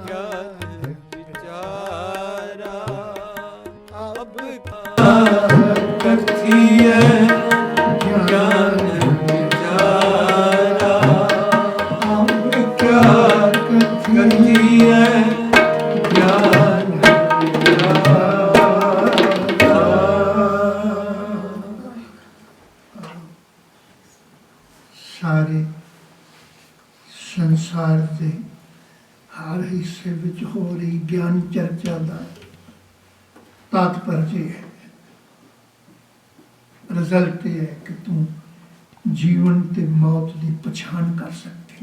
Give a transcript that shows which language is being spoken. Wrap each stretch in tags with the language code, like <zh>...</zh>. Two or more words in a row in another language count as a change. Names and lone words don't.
<hi>ज्ञान विचारा, अब कथिए ज्ञान विचारा, अब क्या कथिए ज्ञान</hi> <pa>ਸਾਰੇ ਸੰਸਾਰ ਦੇ ਹਰ ਹਿੱਸੇ ਵਿੱਚ ਹੋ ਰਹੀ ਗਿਆਨ ਚਰਚਾ ਦਾ ਤਾਤਪਰਜ ਹੈ, ਰਿਜ਼ਲਟ ਇਹ ਹੈ ਕਿ ਤੂੰ ਜੀਵਨ ਤੇ ਮੌਤ ਦੀ ਪਛਾਣ ਕਰ ਸਕੇ।</pa>